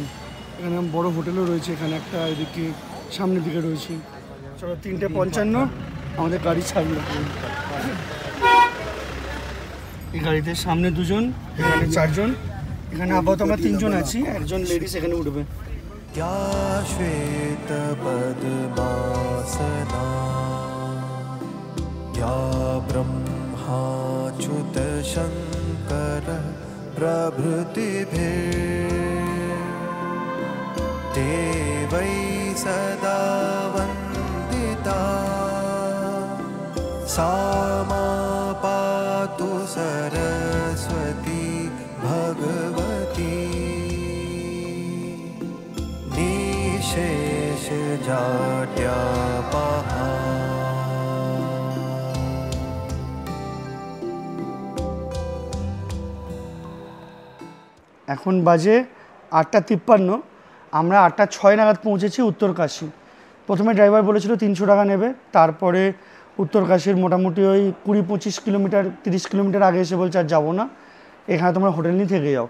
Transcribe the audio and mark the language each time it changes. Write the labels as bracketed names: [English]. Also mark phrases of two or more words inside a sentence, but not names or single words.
[Bangla] এখানে বড় হোটেলও রয়েছে, এখানে একটা, এদিকে সামনের দিকে রয়েছে। চলো 3:55 আমাদের গাড়ি ছাড়লো। এই গাড়িতে সামনে 2 জন, এখানে 4 জন, এখানে আপাতত আমরা 3 জন আছি, একজন লেডিস এখানে উঠবে। [Sanskrit] या श्वेतपद्मासना या ब्रह्माच्युतशङ्करः प्रभृतिभिर्देवैः सदा वन्दिता सा मा पातु सरस्वती भगवती निशेष जाड्यापहा। [Bangla] এখন বাজে 8:53, আমরা 8:06 নাগাদ পৌঁছেছি উত্তরকাশী। প্রথমে ড্রাইভার বলেছিল 300 টাকা নেবে, তারপরে উত্তরকাশীর মোটামুটি ওই 20-25 কিলোমিটার 30 কিলোমিটার আগে এসে বলছে আর যাবো না, এখানে তোমরা হোটেল নিয়ে থেকে যাও।